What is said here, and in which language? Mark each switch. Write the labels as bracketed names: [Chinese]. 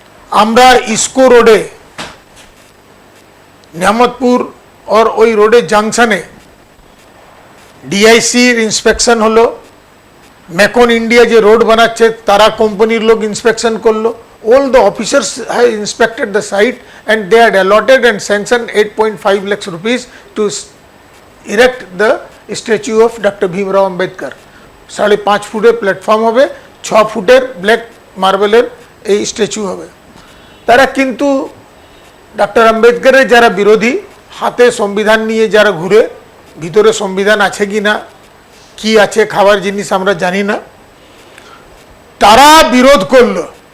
[Bangla] আমরা ইস্কো রোডে, নিয়ামতপুর [Hindi] और [Bangla] ওই রোডে জাংশনে ডিআইসির ইন্সপেকশন হলো। মেকন ইন্ডিয়া যে রোড বানাচ্ছে তারা কোম্পানির লোক ইন্সপেকশন করলো। [English] all the officers have inspected the site and they had allotted and sanctioned 8.5 lakhs rupees to erect the statue of Dr. Bhimrao Ambedkar. [Bangla] 5.5 ফুটের প্ল্যাটফর্ম হবে, 6 ফুটের ব্ল্যাক মার্বেলের এই স্ট্যাচু হবে। তারা কিন্তু ডক্টর আম্বেদকরের যারা বিরোধী, হাতে সংবিধান নিয়ে যারা ঘুরে, ভিতরে সংবিধান আছে কি না, কি আছে খাবার জিনিস আমরা জানি না, তারা বিরোধ করলো।